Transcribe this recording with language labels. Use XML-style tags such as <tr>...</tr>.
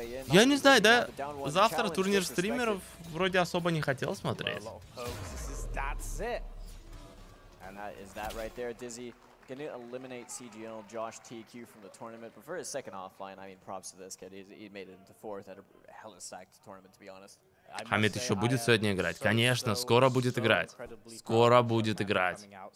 <ru>Я не знаю, да? Завтра турнир стримеров вроде особо не хотел смотреть.</ru> <en>And that is that right there. Dizzy going to eliminate CGL Josh TQ from the tournament. But for his second offline, I mean, props to this kid. He made it into 4th at a hella stacked tournament, to be honest.</en> <ru>Хамид еще будет сегодня играть? Конечно, скоро будет играть. Скоро будет играть.</ru>